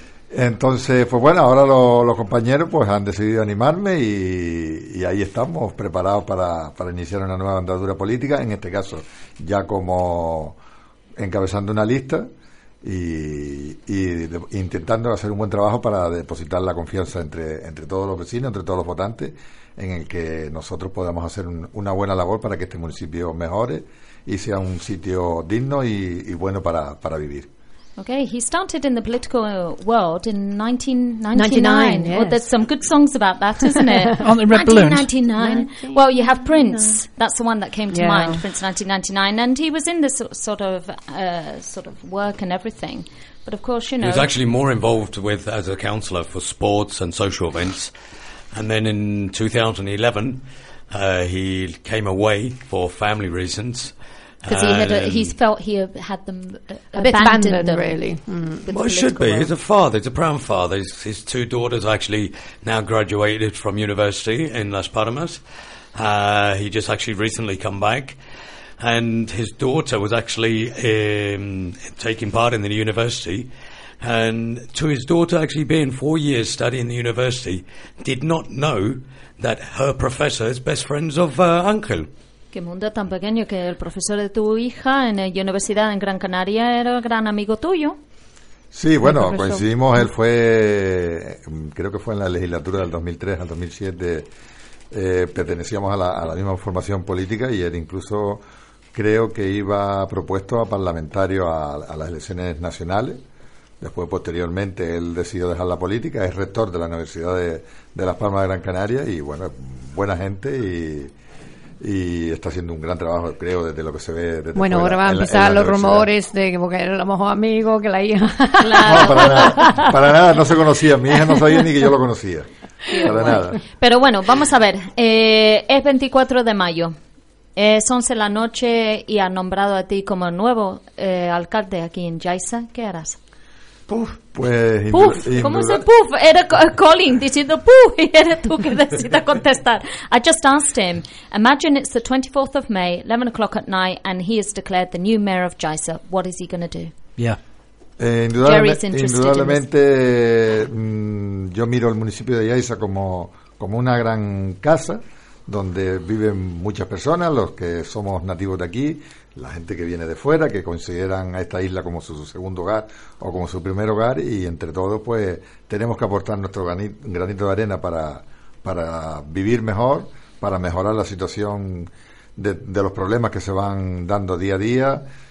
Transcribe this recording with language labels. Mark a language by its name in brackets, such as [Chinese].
[Spanish] Entonces, pues bueno, ahora los compañeros pues han decidido animarme y ahí estamos preparados para iniciar una nueva andadura política, en este caso ya como encabezando una lista y intentando hacer un buen trabajo para depositar la confianza entre todos los vecinos, entre todos los votantes, en el que nosotros podamos hacer una buena labor para que este municipio mejore y sea un sitio digno y bueno para vivir. [English] Okay, he started in the political world in 1999. Yes. Well, there's some good songs about that, isn't it? Aren't they red balloons? 1999. Well, you have Prince. Yeah. That's the one that came to mind, Prince 1999. And he was in this sort of work and everything. But of course, you know... He was actually more involved as a councillor for sports and social events. And then in 2011, he came away for family reasons. because he felt he had them abandoned, really. Mm. Well, it should be. He's a father. He's a proud father. His two daughters actually now graduated from university in Las Palmas. He just actually recently come back. And his daughter was actually taking part in the university. And to his daughter actually being 4 years studying the university, did not know that her professor is best friends of uncle. [Spanish] Qué mundo tan pequeño, que el profesor de tu hija en la universidad en Gran Canaria era gran amigo tuyo. Sí, bueno, coincidimos, él fue, creo que fue en la legislatura del 2003 al 2007, pertenecíamos a la misma formación política y él incluso creo que iba propuesto a parlamentario a las elecciones nacionales. Después, posteriormente, él decidió dejar la política, es rector de la Universidad de Las Palmas de Gran Canaria y, bueno, buena gente y está haciendo un gran trabajo, creo, desde lo que se ve. Desde bueno, fuera, ahora van a empezar los rumores de que porque era lo mejor amigo que la hija. No, para nada, no se conocía, mi hija no sabía ni que yo lo conocía, para nada. Pero bueno, vamos a ver, es 24 de mayo. Es 11 de la noche y han nombrado a ti como nuevo alcalde aquí en Yaiza. ¿Qué harás? Puf, pues... Puf, ¿cómo se puf? Era Colin diciendo puf y eres tú que decidas contestar. [English] I just asked him, imagine it's the 24th of May, 11 o'clock at night, and he has declared the new mayor of Yaiza. What is he going to do? Yeah. [Spanish] Indudablemente, yo miro el municipio de Yaiza como una gran casa, donde viven muchas personas, los que somos nativos de aquí, la gente que viene de fuera, que consideran a esta isla como su segundo hogar o como su primer hogar, y entre todos pues tenemos que aportar nuestro granito de arena para vivir mejor, para mejorar la situación de los problemas que se van dando día a día,